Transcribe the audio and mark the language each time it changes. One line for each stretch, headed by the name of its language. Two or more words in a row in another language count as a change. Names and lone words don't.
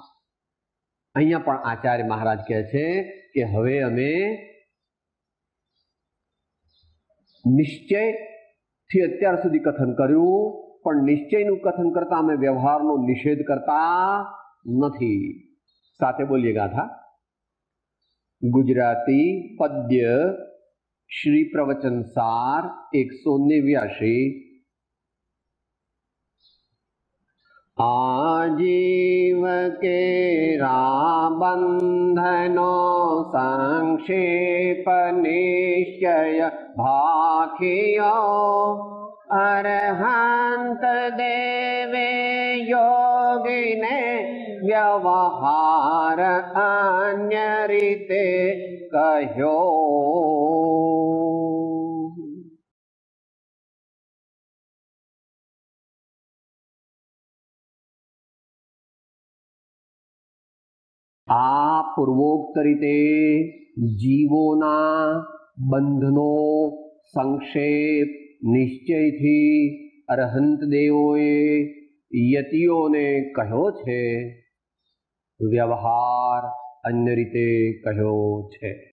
Gujarati: અહીંયા પણ આચાર્ય મહારાજ કહે છે કે હવે અમે નિશ્ચયથી અત્યાર સુધી કથન કર્યું, પણ નિશ્ચયનું કથન કરતા અમે વ્યવહારનો નિષેધ કરતા નથી. સાથે બોલીએ ગાથા. ગુજરાતી પદ્ય શ્રી પ્રવચન સાર 189. આજીવ કેરા બંધનો સંક્ષેપ નિશ્ચય ભાખિયો અરહંત દેવે યોગિને વ્યવહાર અન્ય રીતે કહ્યો. આ પૂર્વોક્ત રીતે જીવોના બંધનો સંક્ષેપ નિશ્ચયથી અરહંત દેવોએ યતિઓને કહ્યો છે, વ્યવહાર અન્ય રીતે કહ્યો છે.